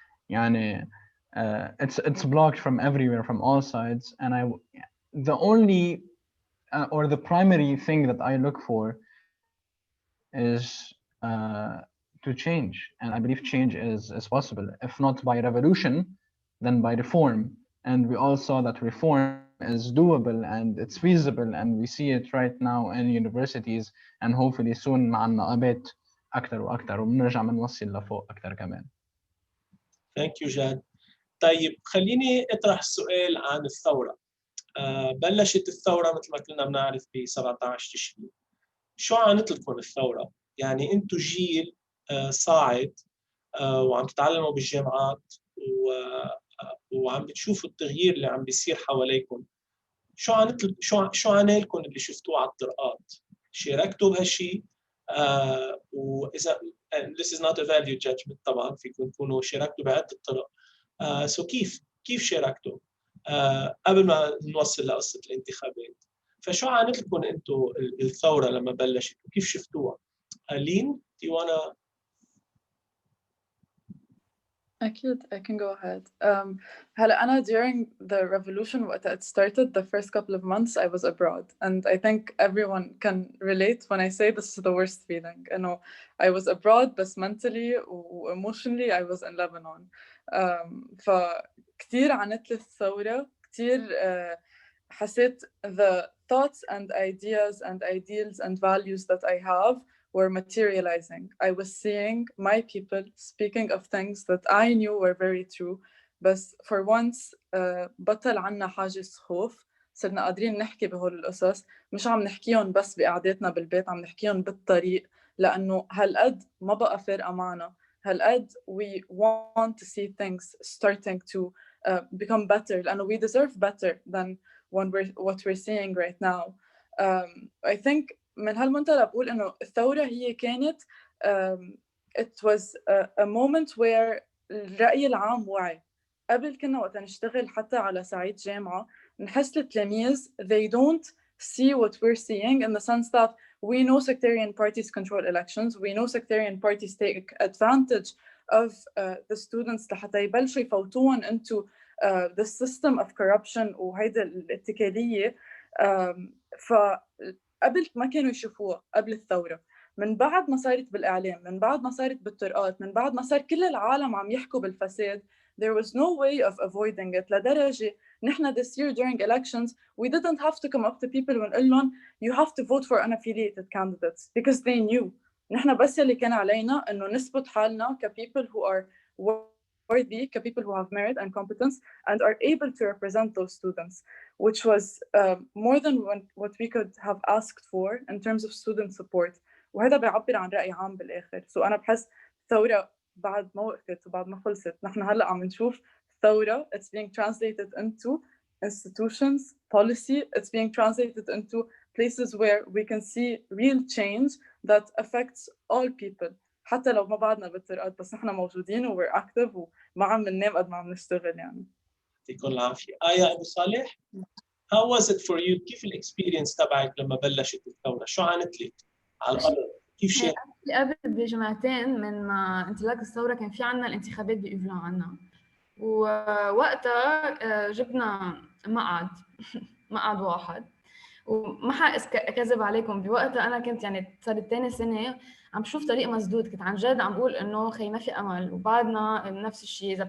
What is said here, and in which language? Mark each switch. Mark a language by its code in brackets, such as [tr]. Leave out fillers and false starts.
[ar] يعني [en] it's blocked from everywhere, from all sides, and the only or the primary thing that I look for is to change, and I believe change is possible, if not by revolution, then by reform. And we all saw that reform is doable and it's feasible, and we see it right now in universities, and hopefully soon [ar] مع النقابات أكتر وأكتر وبنرجع بنوصل لفوق أكتر كمان. [en] Thank you, Jad. [ar] طيب خليني أطرح السؤال عن الثورة. بلشت الثورة مثل ما كلنا بنعرف ب 17 تشرين. شو عانت لكم الثورة؟ يعني أنتم جيل صاعد وعم تتعلموا بالجامعات وعم بتشوفوا التغيير اللي عم بيصير حواليكم. شو عانى لكم اللي شفتوه على الطرقات؟ شاركتوا بهالشيء؟ وإذا [en] this is not a value judgment [ar] طبعا، فيكم تكونوا شاركتوا بعدة طرق. so كيف شاركتوا؟ قبل ما نوصل لقصة الانتخابات. فشو عانت لكم انتم الثورة لما بلشت وكيف شفتوها؟ Leen, [en] do you wanna? [ar] أكيد [en] I can go ahead. [ar] هلا أنا [en] during the revolution [ar] وقت [en] it started, the first couple of months I was abroad, and I think everyone can relate when I say this is the worst feeling. [ar] إنه [en] I was abroad [ar] بس [en] mentally و emotionally I was in Lebanon. [ar] فكتير عانت لي الثورة، كتير حسيت [en] the thoughts and ideas and ideals and values that I have were materializing. I was seeing my people speaking of things that I knew were very true, but for once [ar] بطل عنا حاجز خوف، صرنا قادرين نحكي بهول القصص، مش عم نحكيهم بس بقعدتنا بالبيت، عم نحكيهم بالطريق، لأنه هالقد ما بقى فارقة معنا هالقد [en] we want to see things starting to become better [ar] لأنه [en] we deserve better than what we're seeing right now. I think [ar] من هالمنطلق بقول إنه الثورة هي كانت [en] it was a moment where [ar] الرأي العام وعي. قبل كنا وقت نشتغل حتى على صعيد جامعة نحس التلاميذ [en] they don't see what we're seeing in the sense that we know sectarian parties control elections, we know sectarian parties take advantage of the students [ar] لحتى يبلشوا يفوتوهم [en] into the system of corruption [ar] وهيدا الاتكالية. فقبل ما كانوا يشوفوها قبل الثورة، من بعد ما صارت بالإعلام، من بعد ما صارت بالطرقات، من بعد ما صار كل العالم عم يحكوا بالفساد، [en] there was no way of avoiding it. [ar] لدرجة نحن [en] this year during elections we didn't have to come up to people [ar] ونقول لهم [en] you have to vote for unaffiliated candidates because they knew. [ar] نحن بس اللي كان علينا إنه نثبت حالنا [en] ك people who are worthy, ك people who have merit and competence and are able to represent those students, which was more than what we could have asked for in terms of student support. [ar] وهذا بيعبر عن رأي عام بالآخر. [en] So [ar] أنا بحس الثورة بعد ما وقفت وبعد ما خلصت نحن هلأ عم نشوف الثورة [en] it's being translated into institutions, policy, it's being translated into places where we can see real change that affects all people. [ar] حتى لو ما بعدنا بالطرقات بس نحن موجودين و [en] we're active [ar] وما عم ننام قد ما عم نشتغل يعني. يعطيكم العافية. آية أبو صالح، [en] how was it for you؟ [ar] كيف الإكسبيرينس تبعك لما بلشت الثورة؟ شو عانت لك على الأرض؟ كيف شيء؟ قبل بجمعتين من ما انطلاق الثورة كان في عنا الانتخابات بإيفلان عنا، ووقتها جبنا مقعد واحد، وما حأكذب عليكم بوقتها أنا كنت يعني صارت تاني سنة عم بشوف طريق مسدود، كنت عن جد عم بقول إنه خي ما في أمل، وبعدنا نفس الشيء.